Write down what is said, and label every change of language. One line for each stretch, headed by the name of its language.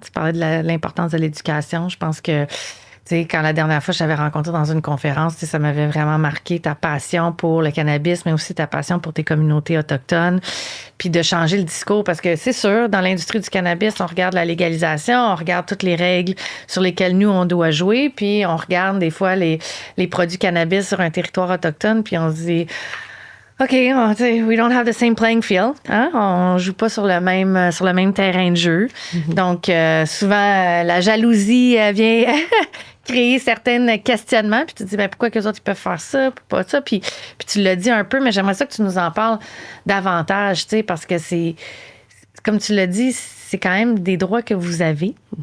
French: Tu parlais de l'importance de l'éducation. Je pense que, tu sais, quand la dernière fois je t'avais rencontré dans une conférence, ça m'avait vraiment marqué ta passion pour le cannabis, mais aussi ta passion pour tes communautés autochtones, puis de changer le discours. Parce que c'est sûr, dans l'industrie du cannabis, on regarde la légalisation, on regarde toutes les règles sur lesquelles nous, on doit jouer, puis on regarde des fois les produits cannabis sur un territoire autochtone, puis on se dit...
English: OK, we don't have the same playing field.
French: Hein? On joue pas sur le même terrain de jeu. Donc, souvent, la jalousie vient créer certains questionnements. Puis tu te dis, pourquoi que les autres ils peuvent faire ça, pas ça? Puis tu l'as dit un peu, mais j'aimerais ça que tu nous en parles davantage, parce que c'est, comme tu l'as dit, c'est quand même des droits que vous avez.